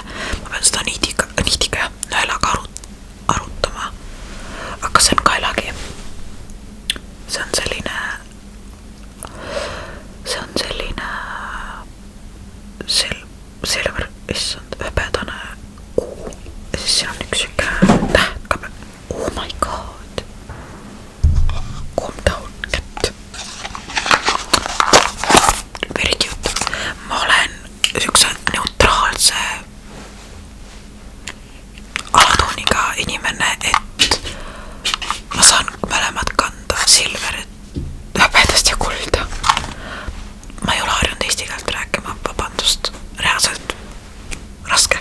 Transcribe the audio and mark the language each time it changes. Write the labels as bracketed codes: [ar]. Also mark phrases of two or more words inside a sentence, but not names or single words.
[et] Ma pean seda niidiga ja nõelaga arutama. Aga see on kaelagi. See on selline silver, issand, hõbedane kuu. Ja siis siin on üks siuke täht ka. [en] Oh my god. Calm down, cat. Very cute. [et] Ma olen siukse neutraalse alatooniga inimene, et ma saan mõlemad kanda, silverit, hõbedast ja kulda. Ma ei ole harjunud eesti keelt rääkima, vabandust, reaalselt raske.